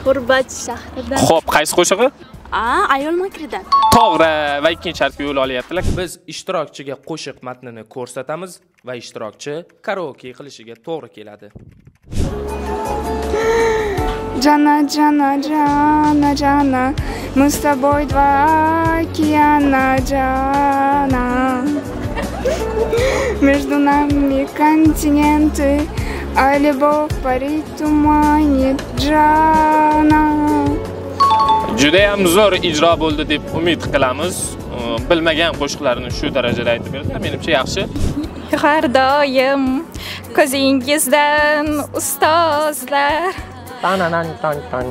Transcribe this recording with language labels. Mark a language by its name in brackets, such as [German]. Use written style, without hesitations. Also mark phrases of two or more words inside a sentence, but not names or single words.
[Uzbek] Xo'p, qaysi qo'shig'i? ayol makridan. To'g'ri, va ikkinchi shartga yo'l olyaptilar. Biz ishtirokchiga qo'shiq matnini ko'rsatamiz va ishtirokchi karaoke qilishiga to'g'ri keladi. [Russian] Jana, jana, jana, jana, мы с тобой два океана, Jana. Между нами континенты, а любовь парит в тумане, Jana. [Uzbek] Juda ham zo'r ijro bo'ldi deb umid qilamiz. Bilmagan qo'shiqlarini shu darajada aytib berdilar. Menimcha yaxshi. Har doim ko'zingizdan ustozlar. Tan.